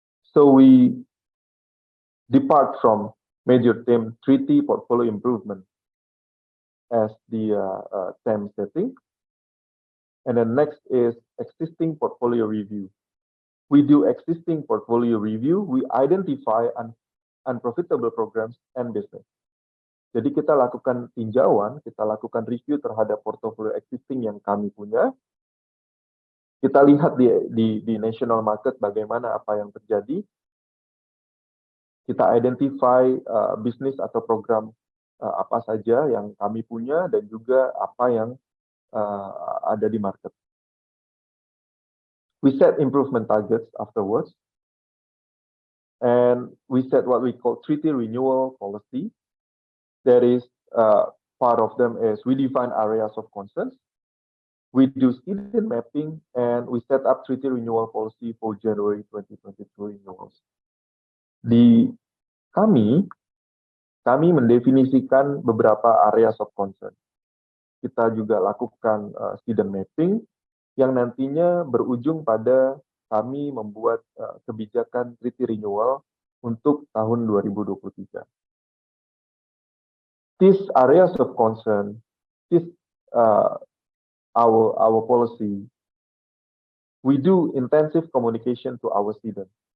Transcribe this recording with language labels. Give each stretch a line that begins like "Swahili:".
English: So we depart from major theme treaty portfolio improvement as the theme setting. And then next is existing portfolio review. We do existing portfolio review, we identify unprofitable programs and business.
Indonesian: Jadi kita lakukan tinjauan, kita lakukan review terhadap portfolio existing yang kami punya. Kita lihat di national market bagaimana apa yang terjadi. Kita identify bisnis atau program apa saja yang kami punya dan juga apa yang ada di market.
English: We set improvement targets afterwards, and we set what we call treaty renewal policy. There is part of them is we define areas of concerns. We do student mapping, and we set up treaty renewal policy for January 2022 renewals.
Indonesian: Di kami mendefinisikan beberapa areas of concern. Kita juga lakukan student mapping yang nantinya berujung pada kami membuat kebijakan treaty renewal untuk tahun 2023.
English: These areas of concern, this our policy, we do intensive communication to our students.